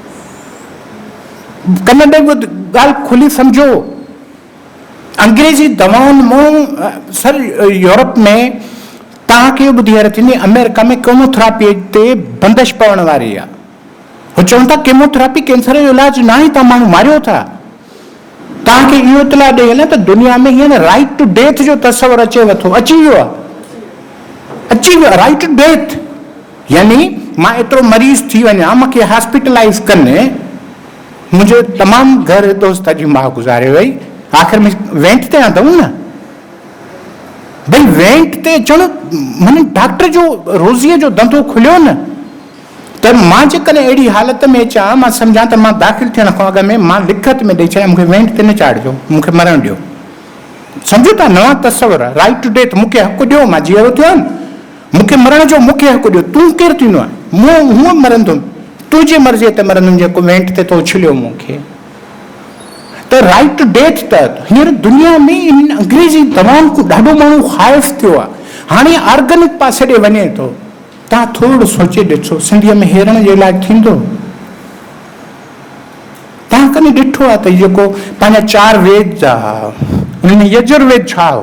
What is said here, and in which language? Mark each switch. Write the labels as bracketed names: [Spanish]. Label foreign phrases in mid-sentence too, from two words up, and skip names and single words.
[Sindhi] कन ॾे ॻाल्हि खुली सम्झो, अंग्रेजी दवाउनि मां सर यूरोप में तव्हांखे ॿुधी हैरत थींदी, अमेरिका में केमोथेरेपी ते बंदिश पवण वारी आहे। हू चवनि था केमोथेरेपी कैंसर जो इलाज न आहे, तव्हां माण्हू मारियो था। तव्हांखे इहो इतला ॾेई हलां त दुनिया में हींअर [English] right to death [Sindhi] जो तस्वर अचेव थो, अची वियो आहे, अची वियो आहे [English] right to death. [Sindhi] यानी मां एतिरो मरीज़ थी वञा, मूंखे हॉस्पिटलाइज़ कनि, मुंहिंजो तमामु घर दोस्त जी मां गुज़ारे वई, आख़िर में वेंट ते आंदऊं न भई, वेंट ते अचणु माने डॉक्टर जो रोज़ीअ जो धंधो खुलियो न। त मां जेकॾहिं अहिड़ी हालत में अचां, मां सम्झां त मां दाख़िल थियण खां अॻु में मां लिखत में ॾेई छॾियां मूंखे वेंट ते न चाढ़िजो, मूंखे मरणु ॾियो। सम्झो था नवां तस्वर, [English] right to death, [Sindhi] मूंखे हक़ु ॾियो, मां जीअरो थियो आहियां, मूंखे मरण जो मूंखे हक़ु ॾियो। तूं केरु थींदो आहे, मूं हूअं मरंदुमि, तुंहिंजी मर्ज़ीअ ते मरंदुमि जेको वेंट ते तो उछलियो मूंखे। त [English] right to death [Sindhi] त हींअर दुनिया में इन अंग्रेजी दवाउनि खां ॾाढो माण्हू ख़ाइफ़ थियो आहे, हाणे ऑर्गेनिक पासे ॾे वञे थो। तव्हां थोरो सोचे ॾिसो, सिंधीअ में हेरण जो इलाजु थींदो? तव्हां कॾहिं ॾिठो आहे त जेको पंहिंजा 4 वेद जा, हुन यजुर्वेद छा हो?